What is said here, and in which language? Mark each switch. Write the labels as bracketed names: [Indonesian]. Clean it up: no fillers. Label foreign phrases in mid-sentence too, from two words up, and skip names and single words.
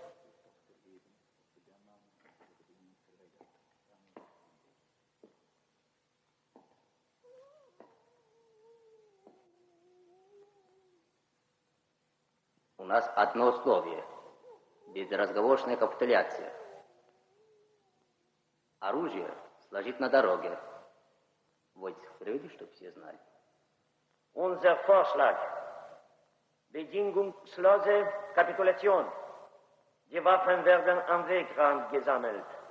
[Russian] У нас одно условие. Безразговорная капитуляция. Оружие сложить на дороге. Вот приведи, чтоб все знали. [German] Unser Vorschlag. Bedingungslose Kapitulation. Die Waffen werden am Wegrand gesammelt.